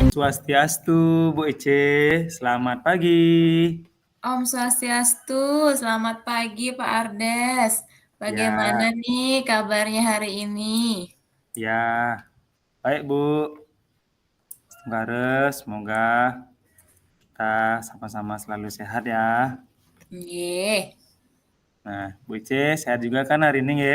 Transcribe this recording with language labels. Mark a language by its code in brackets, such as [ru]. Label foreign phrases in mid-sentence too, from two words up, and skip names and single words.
[id] Swastiastu, Bu Ece. Selamat pagi. [ban] Om Swastiastu, [id] selamat pagi Pak Ardes. Bagaimana Ya, nih kabarnya hari ini? ya. Baik, Bu. Semoga kita sama-sama selalu sehat ya. Nggih, Nah, Bu Ece sehat juga kan hari ini ya?